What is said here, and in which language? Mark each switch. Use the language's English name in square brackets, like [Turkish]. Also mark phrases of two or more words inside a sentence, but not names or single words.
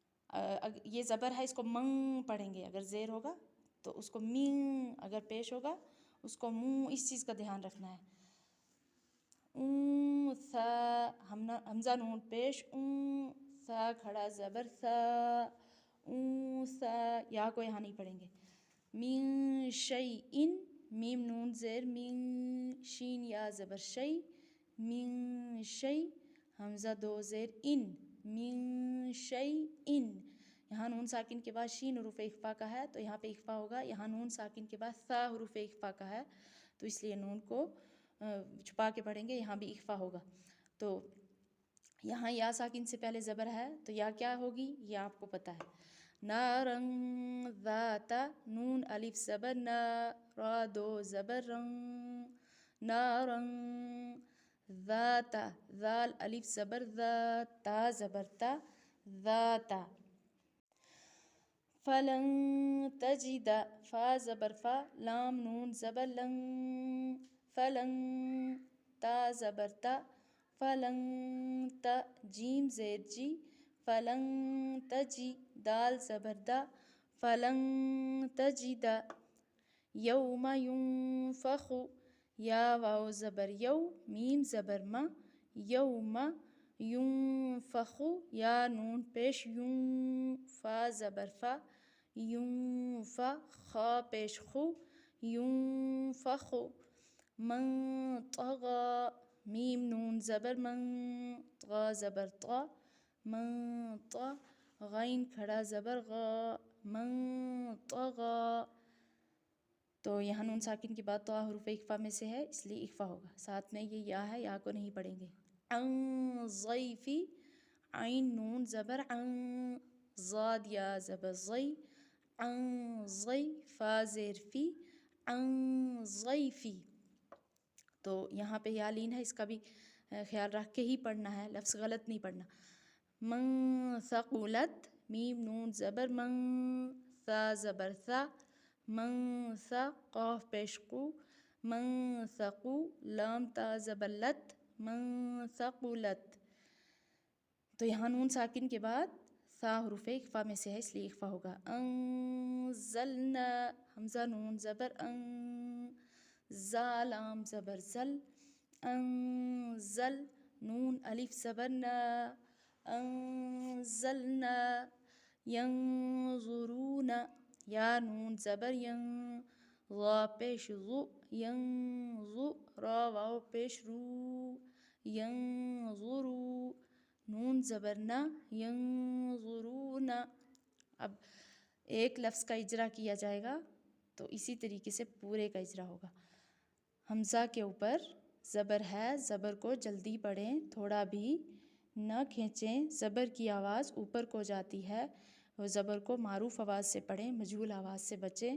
[Urdu] یہ زبر ہے، اس کو منگ پڑھیں گے، اگر زیر ہوگا تو اس کو مینگ، اگر پیش ہوگا اس کو منہ، اس چیز کا دھیان رکھنا ہے۔ سا حمزہ نون پیش، سا کھڑا زبر سا، سا، یا کو یہاں نہیں پڑھیں گے۔ [Arabic] من شیئن، [Urdu] میم نون زیر من، شین یا زبر شی، من شی، حمزہ دو زیر ان، [Arabic] من شیئن، [Urdu] یہاں نون ساکن کے بعد شین حروف اخفا کا ہے تو یہاں پہ اخفا ہوگا، یہاں نون ساکن کے بعد سا حروف اخفا کا ہے تو اس لیے نون کو چھپا کے پڑھیں گے، یہاں بھی اخفا ہوگا۔ تو یہاں یا ساکن سے پہلے زبر ہے تو یا کیا ہوگی یہ آپ کو پتہ ہے۔ [Arabic] نارن ذات، [Urdu] نون الف زبر نا، را دو زبر رن، [Arabic] نارن ذات، [Urdu] ذال الف زبر ذا، تا زبر تا، ذاتا۔ [Arabic] فلن تجد، [Urdu] فا زبر فا، لام نون زبر لن، فلن، تا زبر تا، فلن تا، جیم زیر جی، فلن تجی، دال زبر دا، [Arabic] فلن تجد۔ یوم ینفخ، [Urdu] یا واو زبر یو، میم زبر ما، یوم، ینفخ، یا نون پیش یون، فا زبر فا، ینفا، خا پیش خو، ینفخ۔ [Arabic] من طغی، [Urdu] میم نون زبر من، طغا زبر طغا، من طغ، غین کھڑا زبر غا، [Arabic] من طغی۔ [Urdu] تو یہاں نون ساکن کے بعد طا حروف اخفا میں سے ہے اس لیے اخفا ہوگا، ساتھ میں یہ یا ہے، یا کو نہیں پڑھیں گے۔ [Arabic] عن ضیفی، [Urdu] عین نون زبر عن، ضاد یا زبر ضی، عن ضی، فا زیر فی، [Arabic] عن ضیفی۔ [Urdu] تو یہاں پہ یا لین ہے، اس کا بھی خیال رکھ کے ہی پڑھنا ہے، لفظ غلط نہیں پڑھنا۔ [Arabic] من ثقلت، [Urdu] میم نون زبر من، ثا زبر ثا، من ثا، قاف پیش قو، من ثقو، لام تا زبر لت، [Arabic] من ثقلت۔ [Urdu] تو یہاں نون ساکن کے بعد ثا حروف اخفا میں سے ہے اس لیے اخفا ہوگا۔ انزلنا، حمزہ نون زبر ان، زا لام زبر زل، انزل، نون الف زبر نا، انزلنا۔ ینظرون، یا نون زبر ین، ضا پیش ضو، ینظو، را واو پیش رو، ینظرو، نون زبر نا، ینظرون۔ اب ایک لفظ کا اجرا کیا جائے گا تو اسی طریقے سے پورے کا اجرا ہوگا۔ حمزہ کے اوپر زبر ہے، زبر کو جلدی پڑھیں، تھوڑا بھی نہ کھینچیں، زبر کی آواز اوپر کو جاتی ہے، اور زبر کو معروف آواز سے پڑھیں، مجہول آواز سے بچیں۔